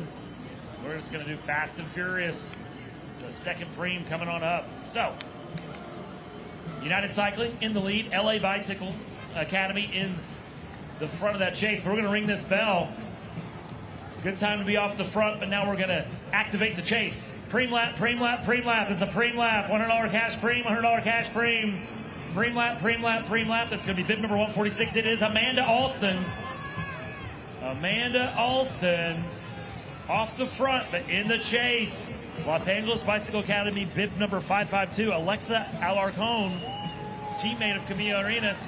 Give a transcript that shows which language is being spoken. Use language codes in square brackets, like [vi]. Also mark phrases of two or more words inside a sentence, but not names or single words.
[en] We're just going to do Fast and Furious. It's the second preem coming on up. So, United Cycling in the lead. LA Bicycle Academy in the front of that chase. But we're going to ring this bell. Good time to be off the front, but now we're going to activate the chase. Preem lap, preem lap, preem lap. It's a preem lap. $100 cash preem, $100 cash preem. Preem lap, preem lap, preem lap. That's going to be bib number 146. It is Amanda Alston. Amanda Alston off the front, but in the chase. Los Angeles Bicycle Academy, bib number 552, Alexa Alarcon, teammate of Camilla Arenas.